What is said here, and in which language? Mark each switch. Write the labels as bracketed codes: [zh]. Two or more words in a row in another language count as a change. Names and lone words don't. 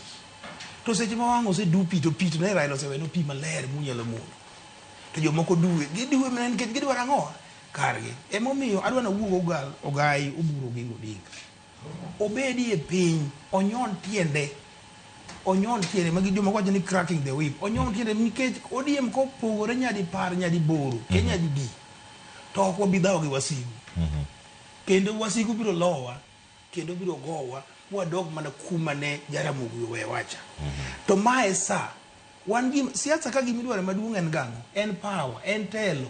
[luo] To seche ma wang' osedu pi to pi to ne Raila oseweno pi maler munyalo modho. To jomoko giduwe mana nikech gidwaro ang'o kargi. Emomiyo adwa nawuog Ogai Oburu gi Odinga. Obedi e piny, onyon tiende magi jomoko wacho ni [en] cracking the whip. [luo] Onyon tiende nikech ODM kopogore nyadi par nyadi boro, ke nyadi di. To ok wabi dhaw gi wasigu. Kendo wasigu biro lowa, kendo biro gowa, wadog mana kuma ne Jaramogi we wacha. To mae sa wan gi siasa ka gimidwaro maduong' en gang'o, en power, en telo.